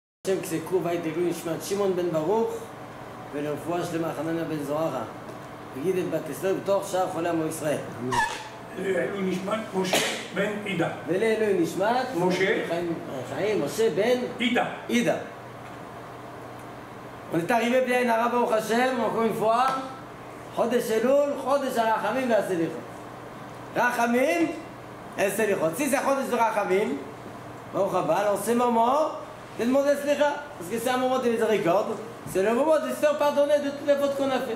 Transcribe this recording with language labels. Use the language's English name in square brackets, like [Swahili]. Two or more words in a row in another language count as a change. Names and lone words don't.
[Hebrew] השם כסקו בית אלו נשמת שמעון בן ברוך ולרפואה שלמה חנניה בן זוהרה וגיד את בת אסתר בתוך שאר חולי עמו ישראל. לעילוי נשמת משה בן עידה. ולעילוי נשמת חיים משה בן עידה. [French] On est arrivé bien à [Hebrew] ברוך השם, [French] encore une fois, [Hebrew] חודש אלול, חודש רחמים et Selichot. Rachamim et Selichot. [French] Si c'est Chodesh de Rachamim, [Hebrew] ברוך הבא, [French] alors c'est le moment de demander Slicha, parce que c'est un moment de miséricorde, c'est le moment de se faire pardonner de toutes les fautes qu'on a fait.